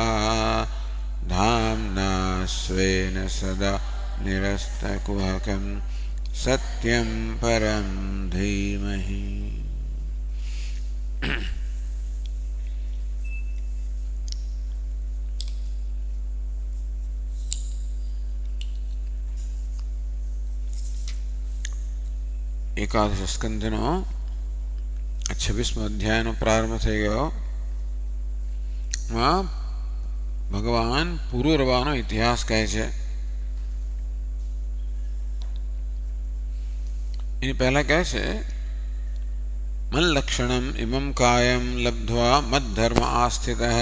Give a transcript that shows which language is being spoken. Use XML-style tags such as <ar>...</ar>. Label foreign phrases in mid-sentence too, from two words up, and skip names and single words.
<sa>धाम्ना स्वेन सदा निरस्तकुहकं सत्यं परं धीमहि।</sa> <gu>એકાદશ સ્કંધનો 26મો અધ્યાયનો પ્રારંભ થઈ ગયો. ભગવાન પૂર્વરવાનો ઇતિહાસ કહે છે. એની પહેલા કહે છે</gu> <sa>मल्लक्षणम इमम कायम लब्ध्वा मद्धर्म आस्थित.</sa>